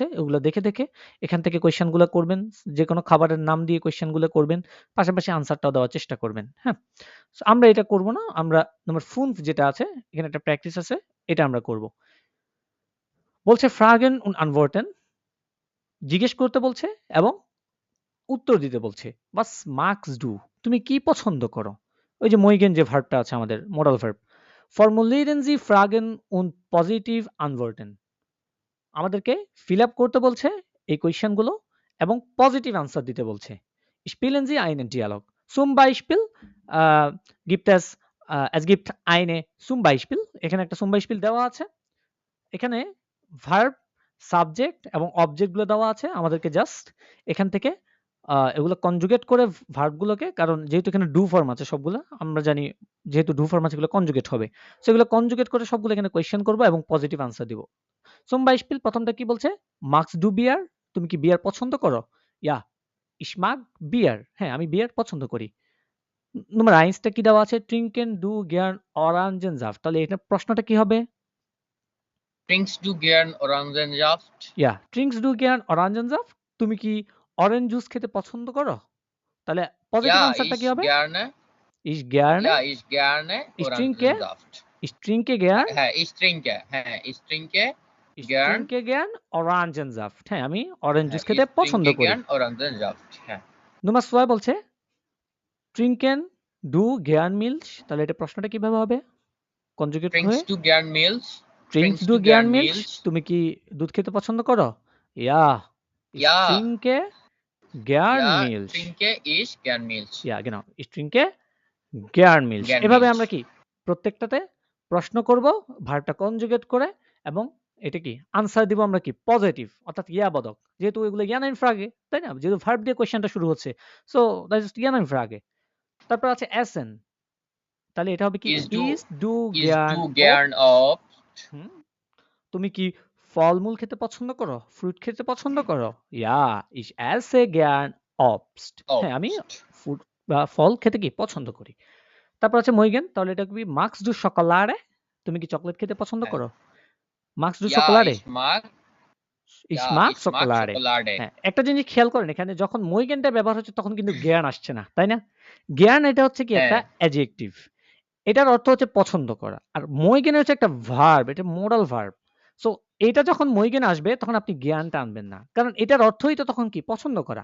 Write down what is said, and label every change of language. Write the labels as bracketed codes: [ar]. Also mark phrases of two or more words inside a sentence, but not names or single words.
[bn] ওগুলো দেখে এখান থেকে কোয়েশ্চেন গুলা করবেন। যেকোনো খাবারের নাম দিয়ে কোয়েশ্চেন গুলো করবেন। পাশাপাশি আনসারটাও দেওয়ার চেষ্টা করবেন। হ্যাঁ? সো আমরা এটা করব না। আমরা নাম্বার 5 যেটা আছে, এখানে একটা প্র্যাকটিস আছে। এটা আমরা করব। বলছে [de] Fragen und Antworten, [bn] জিজ্ঞেস করতে বলছে এবং উত্তর দিতে বলছে। [de] Was magst du? [bn] তুমি কি পছন্দ করো? ওই যে mögen যে ভার্বটা আছে আমাদের [en] modal verb. [de] Formulieren Sie Fragen und positive Antworten. [bn] আমাদেরকে [en] fill up [bn] করতে বলছে এই কোয়েশ্চেন গুলো এবং [en] positive answer [bn] দিতে বলছে। [de] Spielen Sie einen Dialog. Zum Beispiel gibt es gibt eine zum Beispiel, [bn] এখানে একটা [de] zum Beispiel [bn] দেওয়া আছে। এখানে ভার্ব, সাবজেক্ট এবং অবজেক্ট গুলো দেওয়া আছে। আমাদেরকে জাস্ট এখান থেকে এগুলো কনজুগেট করে ভার্ব গুলোকে, কারণ যেহেতু এখানে ডু ফর্ম আছে সবগুলা, আমরা জানি যেহেতু ডু ফর্ম আছে এগুলো কনজুগেট হবে। সো এগুলো কনজুগেট করে সবগুলো এখানে কোয়েশ্চেন করব এবং [en] positive answer [bn] দিব। [de] zum Beispiel [bn] প্রথমটা কি বলছে? [de] Magst du Bier? [bn] তুমি কি বিয়ার পছন্দ করো? [de] Ja, ich mag Bier. [bn] হ্যাঁ, আমি বিয়ার পছন্দ করি। নাম্বার 1 টা কি দেওয়া আছে? [de] Trinken du gern Orangensaft? তাহলে এটা প্রশ্নটা কি হবে? Trinkst du gern Orangensaft? Ja, trinkst du gern Orangensaft? [bn] তুমি কি অরেঞ্জ জুস খেতে পছন্দ করো? তাহলে পজিটিভ [de] Ja, [bn] আনসারটা কি [de] ich [bn] হবে? [de] gerne. Ich gerne, Ja, ich gerne ich trinke, Orangensaft. ich trinke gern, Ich trinke ich gern, trinke gern Orangensaft. [bn] হ্যাঁ, আমি অরেঞ্জ জুস খেতে পছন্দ করি। [de] Orangensaft. [bn] নাম্বার 6 বলছে [de] trinken du gern Milch? [bn] তাহলে এটা প্রশ্নটা কিভাবে হবে? কনজুগেট হয়ে [de] Trinkst du gern Milch? trinkst Trinkst du du gern gern Milch? Milch? [bn] তুমি কি দুধ খেতে পছন্দ করো? [de] Ja, Ja, Ich trinke gern ja, Milch. trinke ich gern Milch. Ja, genau. Ich trinke gern Milch. Gern [bn] এভাবে [de] Milch. [bn] আমরা কি প্রত্যেকটাতে প্রশ্ন করব, ভার্বটা কনজুগেট করে, এবং এটা কি আনসার দিব আমরা কি পজিটিভ, অর্থাৎ ইয়া বোধক, যেহেতু এগুলো ইয়ান ইনফ্রাগে, তাই না, যেহেতু ভার্ব দিয়ে কোয়েশ্চেনটা শুরু হচ্ছে, [en] so that is [bn] ইয়ান ইনফ্রাগে। তারপর আছে এসেন, তাহলে এটা হবে কি [de] Ist du, isst du ist জ্ঞান du অপ। gern Obst? [bn] তুমি কি ফলমূল খেতে পছন্দ করো, ফ্রুট খেতে পছন্দ করো? [de] ইয়া, ich esse gern Obst। [bn] হ্যাঁ, আমি [de] Obst. [bn] ফ্রুট বা ফল খেতে কি পছন্দ করি। তারপর আছে মইগেন, তাহলে এটা কি [de] magst du Schokolade? [bn] তুমি কি চকলেট খেতে পছন্দ হ্যাঁ। করো? [de] magst du Ja, Schokolade? ich mag, ich ja, mag ich mag Schokolade। Schokolade. [bn] হ্যাঁ, একটা জিনিস খেয়াল করেন, এখানে যখন মইগেনটা ব্যবহার হচ্ছে তখন কিন্তু জ্ঞান আসছে না, তাই না? জ্ঞান এটা হচ্ছে কি একটা হ্যাঁ, অ্যাডজেক্টিভ, এটার অর্থ হচ্ছে পছন্দ করা। আর মইগেন হচ্ছে একটা ভার্ব, এটা [en] modal verb. [bn] সো এটা যখন মইগেন আসবে তখন আপনি জ্ঞানটা আনবেন না, কারণ এটার অর্থই তো তখন কি পছন্দ করা।